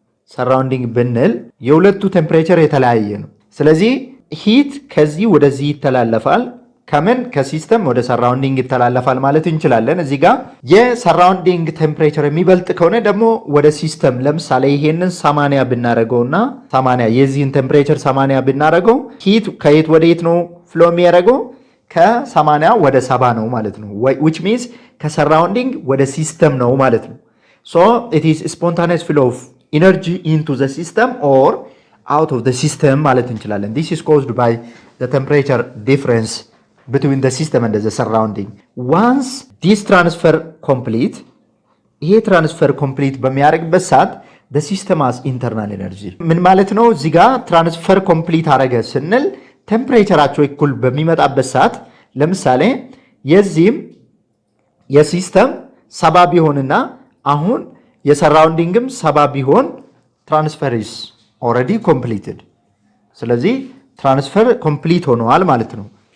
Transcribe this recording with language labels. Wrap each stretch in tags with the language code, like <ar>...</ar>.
<am>ሰራውንዲንግ ብንል የሁለቱ ቴምፕሬቸር የተለያየ ነው። ስለዚህ ሂት ከዚህ ወደዚህ ይተላለፋል። ከምን ከሲስተም ወደ ሰራውንዲንግ ይተላለፋል ማለት እንችላለን። እዚህ ጋር የሰራውንዲንግ ቴምፕሬቸር የሚበልጥ ከሆነ ደግሞ ወደ ሲስተም ለምሳሌ ይሄንን 80 ብናደርገውና 80 የዚህን ቴምፕሬቸር 80 ብናደርገው ሂት ከየት ወደ የት ነው ፍሎ የሚያደርገው? ከ80 ወደ 70 ነው ማለት ነው።</am> <en>which means</en> <am>ከሰራውንዲንግ ወደ ሲስተም ነው ማለት ነው።</am> <en>so it is spontaneous flow of energy into the system or out of the system</en> <am>ማለት እንችላለን።</am> <en>this is caused by the temperature difference between the system and the surrounding. Once this transfer complete,</en> <am>ይሄ ትራንስፈር ኮምፕሊት በሚያደርግበት ሰዓት</am> <en>the system has internal energy።</en> <am>ምን ማለት ነው? እዚህ ጋር ትራንስፈር ኮምፕሊት አደረገ ስንል ቴምፕሬቸራቸው እኩል በሚመጣበት ሰዓት ለምሳሌ የዚህም የሲስተም 70 ቢሆንና አሁን የሰራውንዲንግም 70 ቢሆን ትራንስፈር</am> <en>is already completed።</en> <am>ስለዚህ ትራንስፈር ኮምፕሊት ሆነዋል ማለት ነው።</am>